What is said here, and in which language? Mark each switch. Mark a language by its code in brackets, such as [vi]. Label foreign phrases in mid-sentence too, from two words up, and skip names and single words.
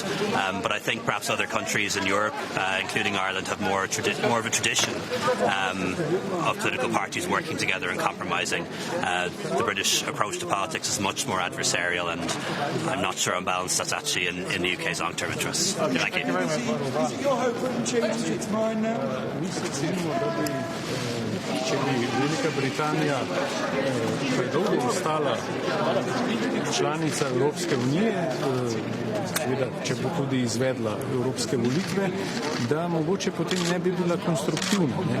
[en] But I think perhaps other countries in Europe, including Ireland, have more of a tradition of political parties working together and compromising. The British approach to politics is much more adversarial, and I'm not sure on balance that's actually in the UK's long-term interests. Thank you. Is it your hope Britain changes its mind now? [sl] Če bi Velika Britanija predolgo ostala članica Evropske unije, seveda, če bo tudi izvedla evropske volitve, da mogoče potem ne bi bila konstruktivna, ne?